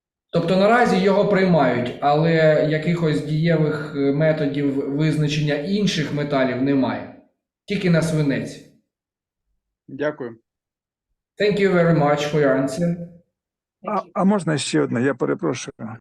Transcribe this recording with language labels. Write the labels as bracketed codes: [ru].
[uk] Тобто наразі його приймають, але якихось дієвих методів визначення інших металів немає. Тільки на свинець. Дякую. [en] Thank you very much for your answer. [uk] А можна ще одне, я перепрошую.